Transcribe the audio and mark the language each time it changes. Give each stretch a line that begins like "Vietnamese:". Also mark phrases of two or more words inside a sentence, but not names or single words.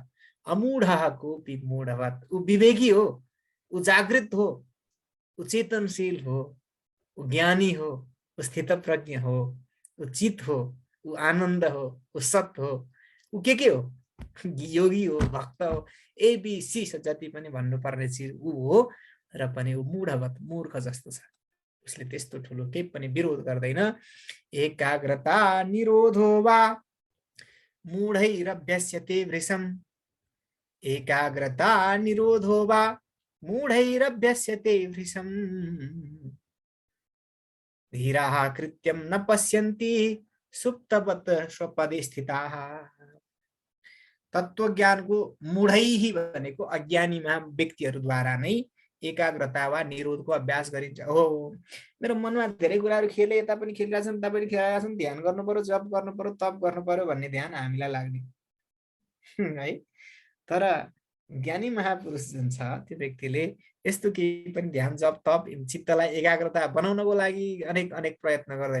Sanskrit: अमूढकोपि मूढवत्,
Nepali: ऊ विवेकी हो, ऊ जागृत हो, ऊ चेतनशील हो, ऊ ज्ञानी हो, ऊ स्थितप्रज्ञ हो, ऊ चित हो, ऊ ऊ आनन्द हो, ऊ सत हो, ऊ के हो, योगी हो, भक्त हो, एबिसी जति पनि भन्नुपर्ने चिज ऊ हो, र पनि ऊ मूर्ख जस्तो छ। उसले त्यस्तो ठुलो केही पनि विरोध गर्दैन।
Sanskrit: एकाग्रता निरोधो वा मूढैरभ्यस्यते वृषम्, एकाग्रता निरोधो वा मूढैरभ्यस्यते वृषम्, धीराः कृत्यं न पश्यन्ति सुप्तवत् स्वपदे स्थिताः।
Nepali: तत्त्वज्ञानको मूढैः भनेको अज्ञानी व्यक्तिहरूद्वारा नै एकाग्रता वा निरोधको अभ्यास गरिन्छ। हो, मेरो मनमा धेरै कुराहरू खेले, यता पनि खेलिरहेका छन्, उता पनि खेलिरहेका छन्, ध्यान गर्नु पर्यो, जप गर्नु पर्यो, तप गर्नु पर्यो भन्ने ध्यान हामीलाई लाग्ने है। तर ज्ञानी महापुरुष जुन छ त्यो व्यक्तिले यस्तो केही पनि ध्यान जप तप चित्तलाई एकाग्रता बनाउनको लागि अनेक अनेक प्रयत्न गर्दैन।